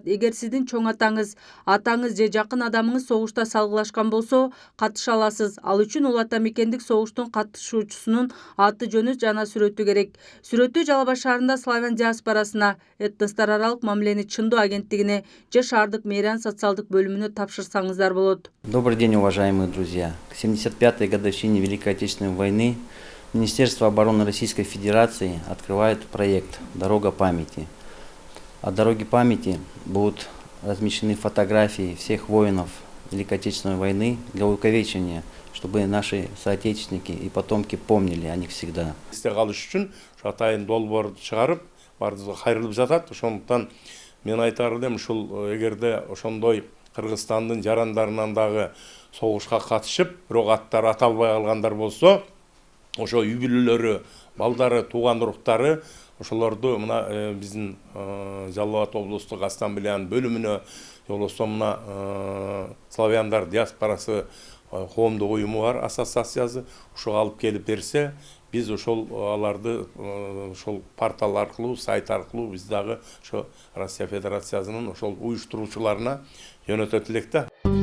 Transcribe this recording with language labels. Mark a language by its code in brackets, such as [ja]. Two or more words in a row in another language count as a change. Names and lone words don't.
[ky] Эгер сиздин чоң атаңыз же жакын адамыңыз согушта салгылашкан болсо, катыша аласыз. Ал үчүн улуу ата мекендик согуштун катышуучусунун аты жөнү жана сүрөтү керек. Сүрөтү Жалал Абад шаарында славян диаспорасына, этностор аралык мамилени чындоо агенттигине же шаардык мэриянын социалдык бөлүмүнө тапшырсаңыздар болот. [ru] Добрый день, уважаемые друзья. К 75-й годовщине Великой Отечественной войны Министерство обороны Российской Федерации открывает проект «Дорога памяти». От дороги памяти будут размещены фотографии всех воинов Великой Отечественной войны для увековечения, чтобы наши соотечественники и потомки помнили о них всегда. [ky] Есте калыш үчүн атайын долбоорду чыгарып, бардыгы кайрылып жатат. Ошондуктан мен айтар элем, ушул эгерде ошондой Кыргызстандын жарандарынан дагы согушка катышып, бирок аттары аталбай калгандар болсо, ошо үй бүлөлөрү, балдары, тууган уруктары ошолорду мына биздин Жалал Абад облустук ассамблеянын бөлүмүнө, болбосо мына славяндар диаспорасы коомдук уюму бар, ассоциациясы, ушуга алып келип берсе, биз ошол аларды ошол портал аркылуу, сайт аркылуу биз дагы ошо Россия Федерациясынын ошол уюштуруучуларына жөнөтөт элек да.